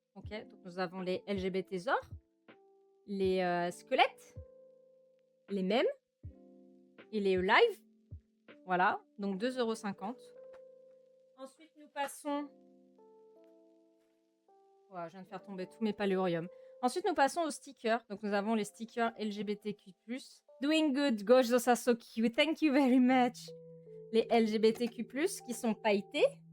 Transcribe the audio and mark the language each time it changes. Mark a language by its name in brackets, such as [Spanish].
[French] Ok, donc nous avons les LGBT Zor, les squelettes, les mèmes et les live. Voilà, donc 2,50 €. Ensuite, nous passons... Wow, je viens de faire tomber tous mes paléoriums. Ensuite, nous passons aux stickers. Donc, nous avons les stickers LGBTQ+. [English] Doing good, gosh, those are so cute. Thank you very much. [French] Les LGBTQ+, qui sont pailletés.